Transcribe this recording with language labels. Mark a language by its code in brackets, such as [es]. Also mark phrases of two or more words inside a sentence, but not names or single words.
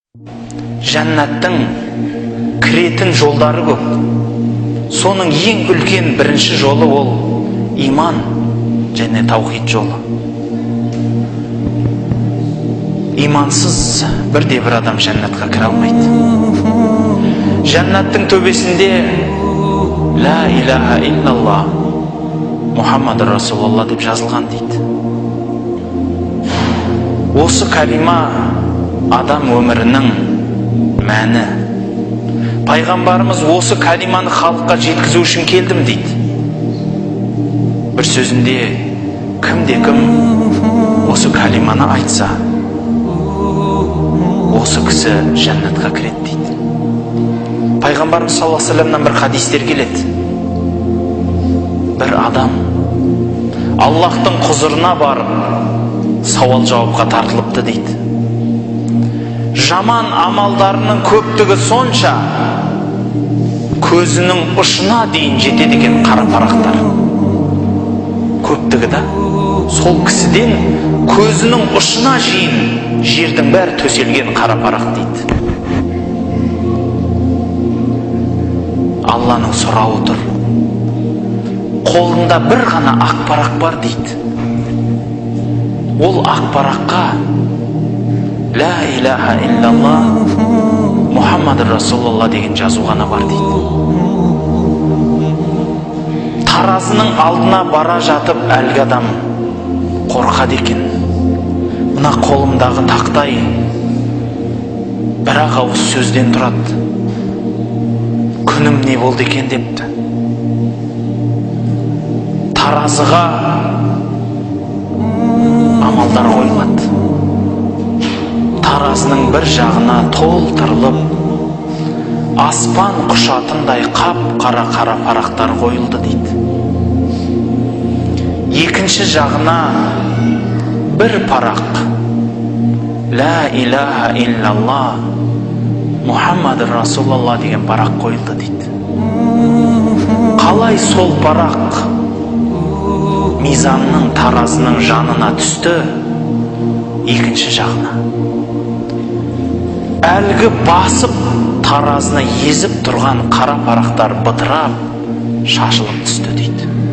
[kk] Жәннаттың кіретін жолдары көп. Соның ең үлкен бірінші жолы ол иман және таухид жолы. Имансыз бірде-бір адам жәннатқа кіре алмайды. Жәннаттың төбесінде [ar] لا إله إلا الله محمد رسول الله [kk] деп жазылған дейді. Осы калима адам өмірінің мәні. Пайғамбарымыз осы калиманы халыққа жеткізу үшін келдім дейді. Бір сөзінде кімде-кім осы калиманы айтса, осы кісі жәннатқа кіреді дейді. Пайғамбарымыз [ar] صلى الله عليه وسلم [kk] бір хадистер келеді. Бір адам Аллахтың құзырына барып сауал жауапқа тартылыпты дейді. Жаман амалдарының көптігі сонша көзінің ұшына дейін жетеді екен қара парақтар. Көптігі да сол кісіден көзінің ұшына шейін жердің бәрі төселген қара парақ дейді. Алланың сұрауы тұр. Қолында бір ғана ақ парақ бар дейді. Ол ақ параққа [ar] لا إله إلا الله محمد رسول الله [kk] деген жазу ғана бар дейді. Таразының алдына бара жатып әлгі адам қорқады екен. Мына қолымдағы тақтай бір-ақ ауыз сөзден тұрады. Күнім не болды екен депті. Таразыға амалдар қойылады. Таразының бір жағына толтырылып, аспан құшатындай қап-қара қара парақтар қойылды дейді. Екінші жағына бір парақ [ar] لا إله إلا الله محمد رسول الله [kk] деген парақ қойылды дейді. Қалай сол парақ мизанның таразының жанына түсті, екінші жағына әлгі басып таразына езіп тұрған қара парақтар бытырап шашылып түсті дейді.